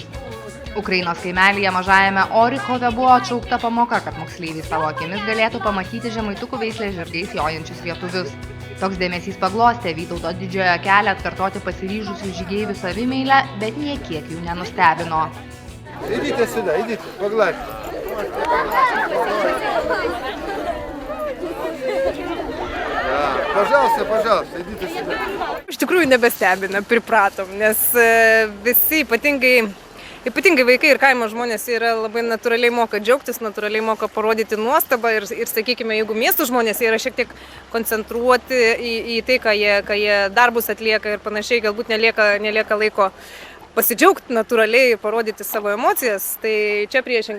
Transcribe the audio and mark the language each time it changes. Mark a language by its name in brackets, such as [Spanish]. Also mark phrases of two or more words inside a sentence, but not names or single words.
[Lithuanian] Ukrainos kaimelyje mažajame Orichove buvo atšaukta pamoka, kad moksleiviai savo akimis galėtų pamatyti žemaitukų veislės žirgais jojančius lietuvius. Toks dėmesys paglostė Vytauto didžiojo kelią atkartoti pasiryžusių žygeivių savimeilę, bet niekiek jų nenustebino. [Russian] Идите сюда, идите, погладьте. Пожалуйста, идите сюда. [Lithuanian] Iš tikrųjų nebestebina, pripratom, nes visi ypatingai vaikai ir kaimo žmonės yra labai natūraliai moka džiaugtis, natūraliai moka parodyti nuostabą ir sakykime, jeigu miestų žmonės yra šiek tiek koncentruoti į tai, ką jie darbus atlieka ir panašiai, galbūt nelieka laiko pasidžiaugti natūraliai, parodyti savo emocijas, tai čia priešingai.